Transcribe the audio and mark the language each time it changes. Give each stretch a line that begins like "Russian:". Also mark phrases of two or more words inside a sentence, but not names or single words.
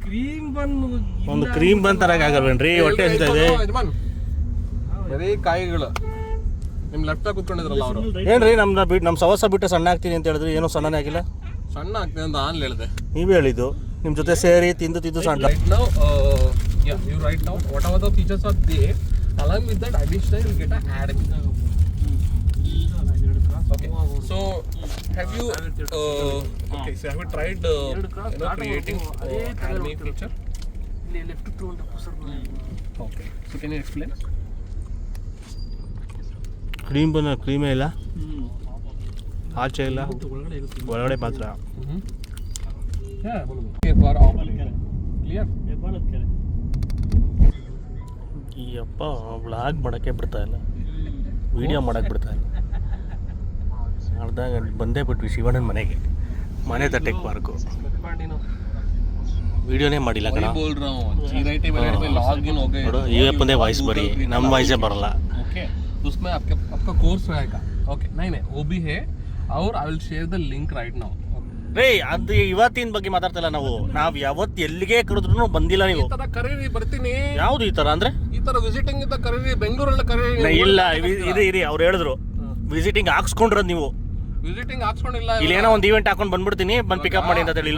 Kannada: ಕ್ರೀಮ್ ಬನ್ ಒಂದು ಕ್ರೀಮ್ ಬನ್ ತರಕ್ ಆಗಲ್ವೇನ್ರಿ? ಹೊಟ್ಟೆ ಹಸಿತಾ ಇದೆ. ಬರೀ ಕಾಯಿಗಳು. ನಿಮ್ ಲೆಫ್ಟ್ ಕೂತ್ಕೊಂಡಿದ್ರಲ್ಲ ಅವರು. ಏನ್ರಿ ನಮ್ಮ ಸವಸ ಬಿಟ್ಟು ಸಣ್ಣ ಆಗ್ತೀನಿ ಅಂತ ಹೇಳಿದ್ರಿ, ಏನೋ ಸಣ್ಣನೇ ಆಗಿಲ್ಲ. ಸಣ್ಣ ಆಗ್ತೀನಿ ಅಂತ ನಾನು ಹೇಳಿದೆ. ನೀವೇ ಹೇಳಿದ್ದು ನಿಮ್ಮ ಜೊತೆ ಸೇರಿ ತಿಂದು ಸಣ್ಣ.
English: Right now, whatever the features are there, along with that additional you'll get a ad. Okay. So have you tried creating anime feature?
Kannada: ಲೆಫ್ಟ್ ಟು ಅಂತ ಸರ್.
English: Okay. So can you explain?
Kannada: ಕ್ರೀಮೇ ಇಲ್ಲ, ಆಚೆ ಇಲ್ಲ, ಒಳಗಡೆ ಮಾತ್ರ. ಈ ಅಪ್ಪ ವ್ಲಾಗ್ ಮಾಡೋಕ್ಕೆ ಬಿಡ್ತಾ ಇಲ್ಲ, ವಿಡಿಯೋ ಮಾಡೋಕ್ಕೆ ಬಿಡ್ತಾ ಇಲ್ಲ. ಅರ್ಧ ಗಂಟೆ ಬಂದೇ ಬಿಟ್ವಿ ಶಿವಣ್ಣನ ಮನೆಗೆ. ಮನೆ ತಟ್ಟೆಗೆ ಪಾರ್ಕು. ವಿಡಿಯೋನೇ ಮಾಡಿಲ್ಲ ಕಣ. ನೋಡು, ಈ ಅಪ್ಪಂದೇ ವಾಯ್ಸ್ ಬರೀ, ನಮ್ಮ ವಾಯ್ಸೇ ಬರಲ್ಲ.
Hindi: उसमें आपका कोर्स रहेगा. ओके नहीं वो भी है और
English: I will share the link right now.
Kannada: ರೇ, ಅದು ಇವತ್ತಿನ ಬಗ್ಗೆ ಮಾತಾಡ್ತಿಲ್ಲ ನಾವು ಯಾವತ್ತು ಎಲ್ಲಿಗೆ ಕರೆದ್ರು ಬಂದಿಲ್ಲ ನೀವು. ಈ ತರ ಕರೀರಿ, ಬರ್ತೀನಿ. ಯಾವ್ದು ಈ ತರ ಅಂದ್ರೆ? ಈ ತರ ವಿಸಿಟಿಂಗ್ ಇದ್ದ ಕರೀರಿ, ಬೆಂಗಳೂರಲ್ಲಿ ಕರೀರಿ. ಇಲ್ಲ, ಇರಿ ಅವ್ರು ಹೇಳಿದ್ರು ವಿಸಿಟಿಂಗ್ ಹಾಕ್ಸ್ಕೊಂಡ್ರದ್ ನೀವು. ವಿಸಿಟಿಂಗ್ ಹಾಕ್ಸ್ಕೊಂಡಿಲ್ಲ. ಇಲ್ಲಿ ಏನೋ ಒಂದು ಈವೆಂಟ್ ಹಾಕೊಂಡು ಬಂದ್ಬಿಡ್ತೀನಿ, ಬಂದು ಪಿಕಪ್ ಮಾಡಿ ಅಂತ ಹೇಳಿಲ್ಲ.